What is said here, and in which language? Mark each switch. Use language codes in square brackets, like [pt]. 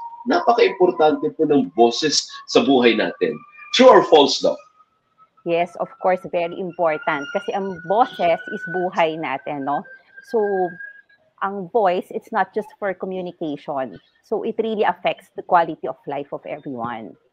[tl] Napaka-importante po ng boses sa buhay natin. [en] True or false, Doc? Yes, of course, very important. [tl] Kasi ang boses is buhay natin, no? [en] So, ang voice, it's not just for communication. So, it really affects the quality of life of everyone.